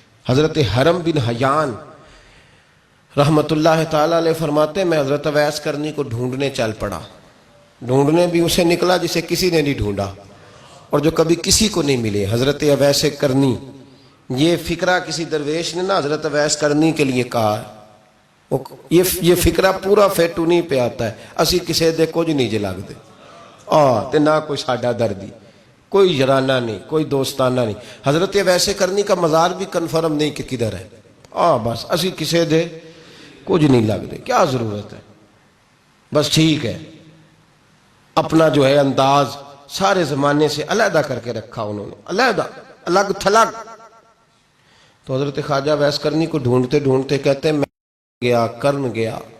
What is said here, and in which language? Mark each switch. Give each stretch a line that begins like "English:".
Urdu: حضرت حرم بن حیان رحمت اللہ تعالیٰ علیہ فرماتے ہیں میں حضرت اویس کرنی کو ڈھونڈنے چل پڑا. ڈھونڈنے بھی اسے نکلا جسے کسی نے نہیں ڈھونڈا اور جو کبھی کسی کو نہیں ملے. حضرت اویس کرنی، یہ فکرہ کسی درویش نے نا حضرت اویس کرنی کے لیے کہا ہے. یہ فکرہ پورا فیٹونی پہ آتا ہے.
Punjabi: اسی کسی دے کچھ نہیں جے لگ دے تے نہ کوئی ساڈا دردی، کوئی جرانہ نہیں، کوئی دوستانہ نہیں.
Urdu: حضرت اویس کرنی کا مزار بھی کنفرم نہیں کہ کدھر ہے.
Punjabi: بس اسی کسی دے کچھ نہیں لگ دے.
Urdu: کیا ضرورت ہے؟ بس ٹھیک ہے، اپنا جو ہے انداز سارے زمانے سے علیحدہ کر کے رکھا انہوں نے، علیحدہ، الگ تھلگ. تو حضرت خواجہ اویس کرنی کو ڈھونڈتے ڈھونڈتے کہتے ہیں میں گیا، کرن گیا.